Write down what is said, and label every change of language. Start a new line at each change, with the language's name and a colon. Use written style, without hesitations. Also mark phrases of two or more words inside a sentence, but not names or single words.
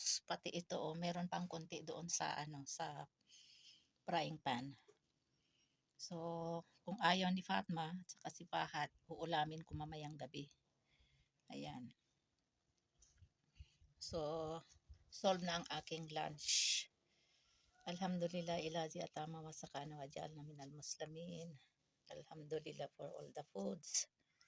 Filipino: Pati ito, oh, meron pang konti doon sa, sa frying pan. So, kung ayaw ni Fatma at saka si Pahat, uulamin ko mamayang gabi. Ayan. So, solve na ang aking lunch.
Arabic: الحمد لله الذي أطعمنا وسقانا وجعلنا من المسلمين.
English: Alhamdulillah for all the foods.